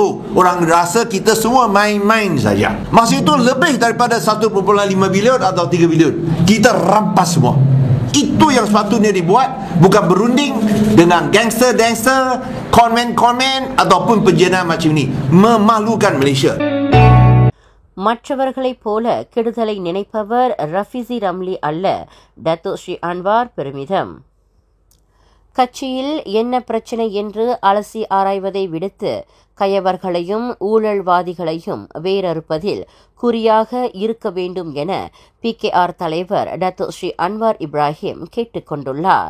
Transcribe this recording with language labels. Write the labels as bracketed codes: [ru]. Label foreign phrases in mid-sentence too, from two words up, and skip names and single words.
[ms] Orang rasa kita semua main-main saja. Masa itu lebih daripada 1.5 bilion atau 3 bilion. Kita rampas semua. Itu yang sepatutnya dibuat, bukan berunding dengan gangster-gangster, konmen-konmen ataupun penjenayah macam ini. Memalukan Malaysia. [ta] மற்றவர்களைப் போல கெடுதலை நினைப்பவர் ரஃபிசி ரம்லி அல்ல, டத்தோ ஸ்ரீ அன்வார் பெருமிதம். கட்சியில் என்ன பிரச்சனை என்று அலசி ஆராய்வதை விடுத்து கயவர்களையும் ஊழல்வாதிகளையும் வேரறுப்பதில் குறியாக இருக்க வேண்டும் என PKR தலைவர் டத்தோ ஸ்ரீ அன்வார் இப்ராஹிம் கேட்டுக் கொண்டுள்ளார்.